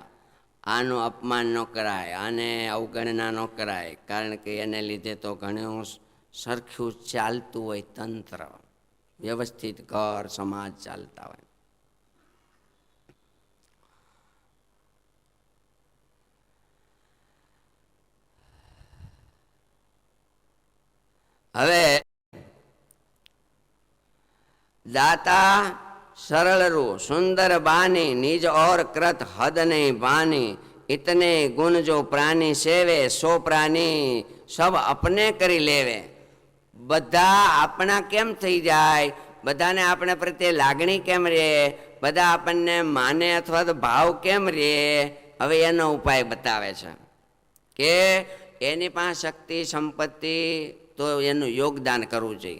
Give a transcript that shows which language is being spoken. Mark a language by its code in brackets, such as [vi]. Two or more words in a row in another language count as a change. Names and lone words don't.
[gu] આનું અપમાન ન કરાય, આને અવગણના ન કરાય, કારણ કે એને લીધે તો ઘણું સરખું ચાલતું હોય તંત્ર, વ્યવસ્થિત ઘર સમાજ ચાલતા હોય. [hi] હવે दाता सरल रू सुंदर बानी निज और कृत हद नहीं बानी इतने गुण जो प्राणी सेवे सो प्राणी सब अपने करी लेवे. [gu] બધા આપણા કેમ થઈ જાય? બધાને આપણે પ્રત્યે લાગણી કેમ રે? બધા આપણને માને અથવા તો ભાવ કેમ રે? હવે એનો ઉપાય બતાવે છે કે એની પાસે શક્તિ સંપત્તિ તો એનું યોગદાન કરવું જોઈએ.